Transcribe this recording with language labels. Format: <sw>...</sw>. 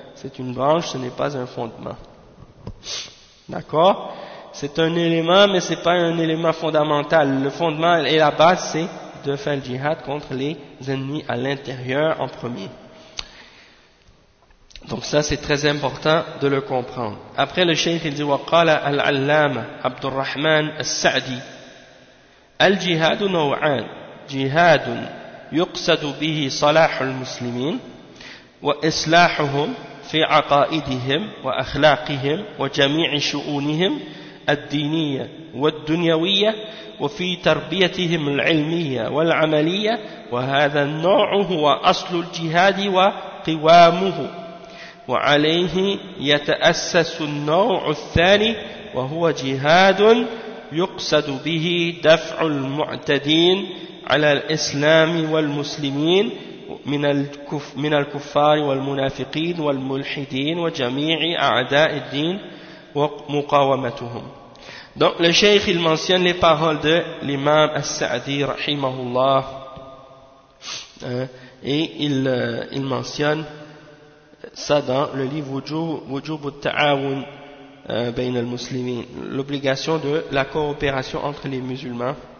<fr>C'est une branche, ce n'est pas un fondement. D'accord? C'est un élément, mais ce n'est pas un élément fondamental. Le fondement et la base, c'est de faire le djihad contre les ennemis à l'intérieur en premier. Donc ça, c'est très important de le comprendre. Après, le cheikh, il dit,</fr> <ar>« وَقَالَ الْعَلَّامَ عَبْدُ الرَّحْمَنَ السَّعْدِ الْجِهَادُ نَوْعَانِ جِهَادٌ يُقْسَدُ بِهِ صَلَاحُ الْمُسْلِمِينَ وَإِصْلَاحُهُمْ فِي عَقَائِدِهِمْ وَأَخْلَاقِهِمْ وَجَمِيعِ شُؤُونِهِمْ الدينية والدنيوية وفي تربيتهم العلمية والعملية وهذا النوع هو أصل الجهاد وقوامه وعليه يتأسس النوع الثاني وهو جهاد يقصد به دفع المعتدين على الإسلام والمسلمين من الكفار والمنافقين والملحدين وجميع أعداء الدين ومقاومتهم.</ar> <fr>Donc le cheikh il mentionne les paroles de l'imam As-Sa'di rahimahullah, et il mentionne ça dans le livre Wujub al-Ta'awun bayna al-Muslimin, l'obligation de la coopération entre les musulmans.</fr>